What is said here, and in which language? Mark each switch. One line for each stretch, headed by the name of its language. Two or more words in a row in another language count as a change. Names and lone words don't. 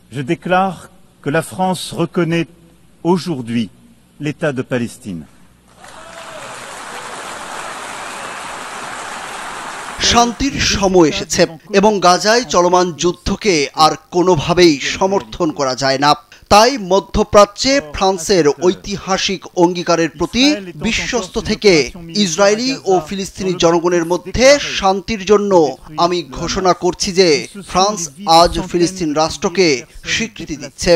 French: Je déclare que la France reconnaît aujourd'hui l'État de Palestine.
Bangla: শান্তির সময় এসেছে এবং গাজায় চলমান যুদ্ধকে আর কোনোভাবেই সমর্থন করা যায় না। তাই মধ্যপ্রাচ্যে ফ্রান্সের ঐতিহাসিক অঙ্গীকারের প্রতি বিশ্বস্ত থেকে ইসরায়েলি ও ফিলিস্তিনি জনগণের মধ্যে শান্তির জন্য আমি ঘোষণা করছি যে ফ্রান্স আজ ফিলিস্তিন রাষ্ট্রকে স্বীকৃতি দিচ্ছে।